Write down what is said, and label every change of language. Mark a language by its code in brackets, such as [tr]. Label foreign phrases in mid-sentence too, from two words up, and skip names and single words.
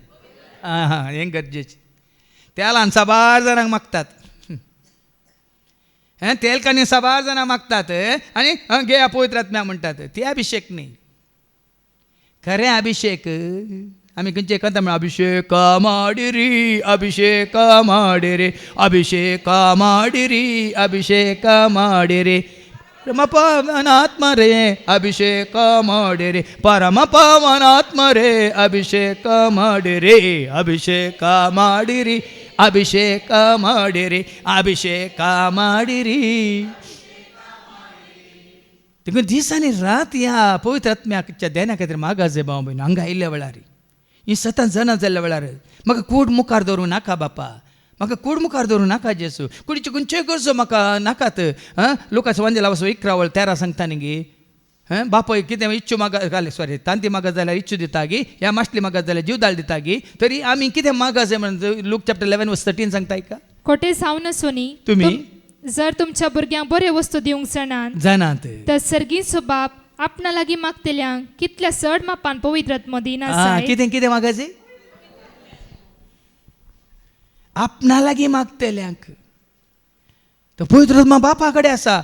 [kok] हां हें गरजेचें. तेलान साबार जाणांक मागतात तेल कानी साबार जाणां मागतात आनी घे पवित्र आत्म्या म्हणटात. ते अभिषेक न्ही. खरें अभिषेक आमी खंयचे करता म्हण [kn] ಅಭಿಷೇಕ ಮಾಡಿರಿ ಅಭಿಷೇಕ ಮಾಡಿರಿ ಅಭಿಷೇಕ ಮಾಡಿರಿ ಅಭಿಷೇಕ ಮಾಡಿರಿ ಪರಮ ಪಾವನಾತ್ಮರೇ ಅಭಿಷೇಕ ಮಾಡಿರಿ ಪರಮ ಪಾವನಾತ್ಮರೇ ಅಭಿಷೇಕ ಮಾಡಿರಿ ಅಭಿಷೇಕ ಮಾಡಿರಿ ಅಭಿಷೇಕ ಮಾಡಿರಿ ಅಭಿಷೇಕ ಮಾಡಿರಿ. [kok] देखून दीस आनी रात ह्या पवित्र आत्म्याच्या ध्याना खातीर मागाजे भाव भयण हांगा आयिल्ल्या वेळार ही सतत जाणा जाल्ल्या वेळार म्हाका कूड मुखार दवरूं नाका बापा म्हाका कूड मुखार दवरूं नाका जेसू कुडीच्यो खंयच्योय गरजो म्हाका नाकात. लोकांचो वंजला वचो 11:13 सांगता न्ही गे बापय कितें इच्छु मागा सॉरी तांती मागत जाल्यार इच्छु दिता गी ह्या माश्टली मागत जाल्यार जीवदाळ दिता गी तरी आमी कितें मागाजे म्हणून लूक चॅप्टर 11:13 सांगताय का. खोटे सावन सोनी तुमी जर तुमच्या भुरग्यांक बऱ्यो वस्तू दिवंक जाणात तर सर्गीचो बाप आपणा लागीं मागतल्यांक कितल्या चड मापान पवित्र आत्मो दिना कितें कितें मागाजे आपणा लागीं मागतल्यांक तो पवित्र आत्मा बापा कडेन आसा.